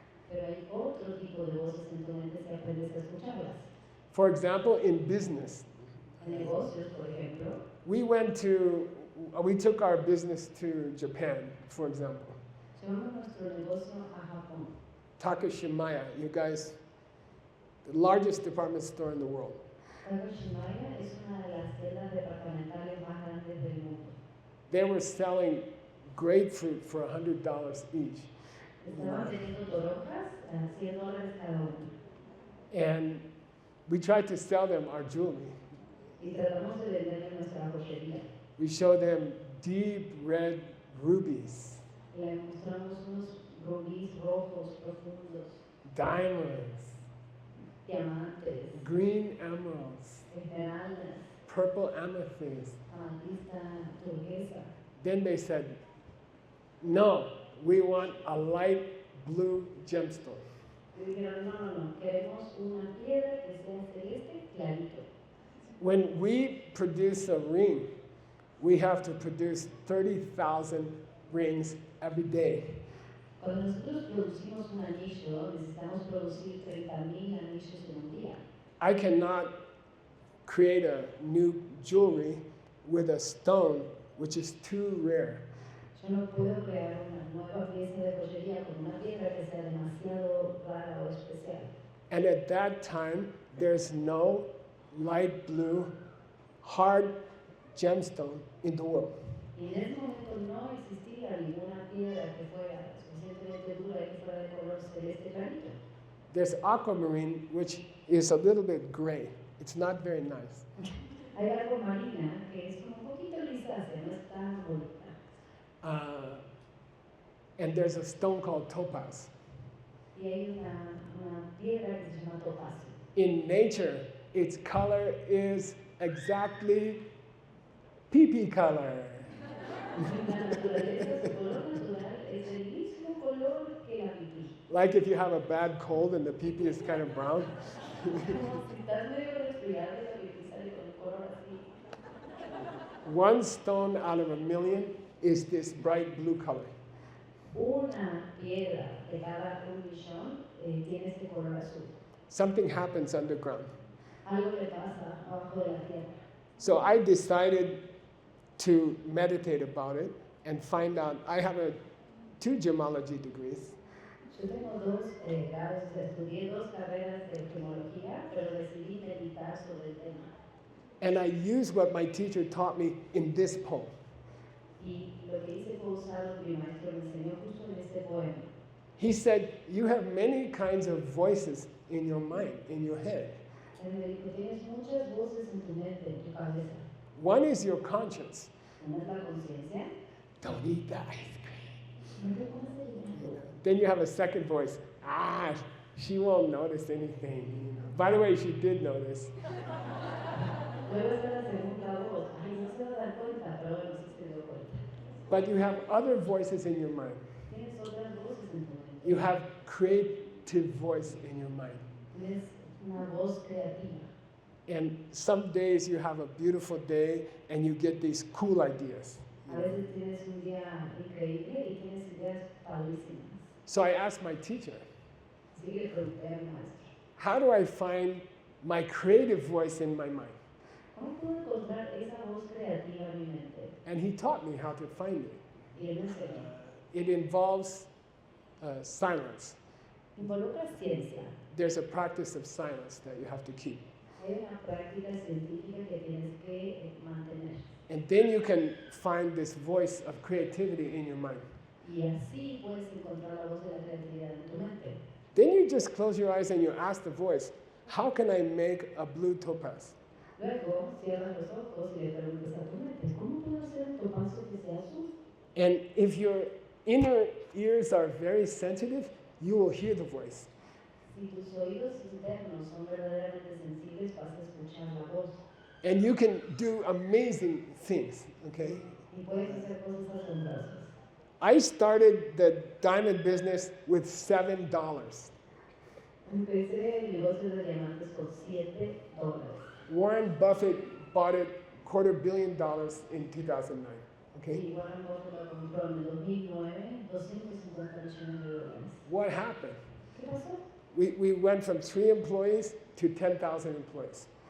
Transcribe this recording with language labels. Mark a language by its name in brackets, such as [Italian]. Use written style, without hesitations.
[Spanish] Pero hay otro tipo de voces en tu mente si aprendes a escucharlas. [English] For example, in business, [Spanish] En negocios, por ejemplo, [English] we took our business to Japan, for example. [Spanish] llevamos nuestro negocio a Japón. [English] Takashimaya, you guys, the largest department store in the world. [Spanish] Takashimaya es una de las tiendas departamentales más grandes del mundo. [English] They were selling grapefruit for $100 each. [Spanish] Estaban vendiendo toronjas a $100 cada uno. [English] And we tried to sell them our jewelry. [Spanish] Y tratamos de venderle nuestra joyería. [English] We showed them deep red rubies, [Spanish] Le mostramos unos rubíes rojos profundos, [English] diamonds, [Spanish] diamantes, [English] green emeralds, [Spanish] esmeraldas, [English] purple amethyst. [Spanish] amatista, turquesa. [English] Then they said, no, we want a light blue gemstone. [Spanish] Y dijeron, no, no, no, queremos una piedra que sea celeste clarito. [English] When we produce a ring, we have to produce 30,000 rings every day. [Spanish] Cuando nosotros producimos un anillo, necesitamos producir 30,000 anillos en un día. [English] I cannot create a new jewelry with a stone which is too rare. [Spanish] Yo no puedo crear una nueva pieza de joyería con una piedra que sea demasiado rara o especial. [English] And at that time, there's no light blue, hard gemstone in the world. [Spanish] Y en ese momento no existía ninguna piedra que fuera suficientemente dura y que fuera de color celeste clarito. [English] There's aquamarine, which is a little bit gray. It's not very nice. [Spanish] Hay algo marina que es como un poquito grisácea, no es tan bonita. [English] And there's a stone called topaz. [Spanish] Y hay una piedra que se llama topacio. [English] In nature, its color is exactly pee-pee color. [Spanish] En la naturaleza, su color natural es el mismo color que la pipí. [English] Like if you have a bad cold and the pee-pee is kind of brown. [Spanish] Como si estás medio resfriado y la pipí sale con un color así. [English] One stone out of a million is this bright blue color. [Spanish] Una piedra de cada 1,000,000 tiene este color azul. [English] Something happens underground. [Spanish] Algo le pasa abajo de la tierra. [English] So I decided to meditate about it and find out. I have 2 gemology degrees. [Spanish] Yo tengo 2 grados, estudié 2 carreras de gemología, pero decidí meditar sobre el tema. [English] And I used what my teacher taught me in this poem. [Spanish] Y lo que hice fue usar lo que mi maestro me enseñó justo en este poema. [English] He said, you have many kinds of voices in your mind, in your head. [Spanish] Él me dijo, tienes muchas voces en tu mente, en tu cabeza. [English] One is your conscience. [Spanish] Una es la conciencia. [English] Don't eat the ice cream. [Spanish] No te comas el helado. [English] Then you have a second voice. She won't notice anything. By the way, she did notice. [Spanish] Luego está la segunda voz. Ay, no se va a dar cuenta, pero bueno, sí se dio cuenta. [English] But you have other voices in your mind. [Spanish] Tienes otras voces en tu mente. [English] You have creative voice in your mind. [Spanish] Tienes una voz creativa. [English] And some days you have a beautiful day and you get these cool ideas. [Spanish] A veces tienes un día increíble y tienes ideas padrísimas. [English] So I asked my teacher, [Spanish] Así que le pregunté a mi maestro, [English] how do I find my creative voice in my mind? [Spanish] ¿cómo puedo encontrar esa voz creativa en mi mente? [English] And he taught me how to find it. [Spanish] Y él me enseñó. [English] It involves silence. [Spanish] Involucra ciencia. [English] There's a practice of silence that you have to keep. [Spanish] Hay una práctica científica que tienes que mantener. [English] And then you can find this voice of creativity in your mind. [Spanish] Y así puedes encontrar la voz de la creatividad en tu mente. [English] Then you just close your eyes and you ask the voice, how can I make a blue topaz? [Spanish] Luego cierras los ojos y le preguntas a tu mente, ¿cómo puedo hacer un topacio que sea azul? [English] And if your inner ears are very sensitive, you will hear the voice. [Spanish] Si tus oídos internos son verdaderamente sensibles, vas a escuchar la voz. [English] And you can do amazing things, okay? [Spanish] Y puedes hacer cosas asombrosas. [English] I started the diamond business with $7. [Spanish] Empecé el negocio de diamantes con $7. [English] Warren Buffett bought it $250 million in 2009, okay? [Spanish] Y Warren Buffett lo compró en el 2009, $250 millones. [English] What happened? [Spanish] ¿Qué pasó? [English] We went from 3 employees to 10,000 employees.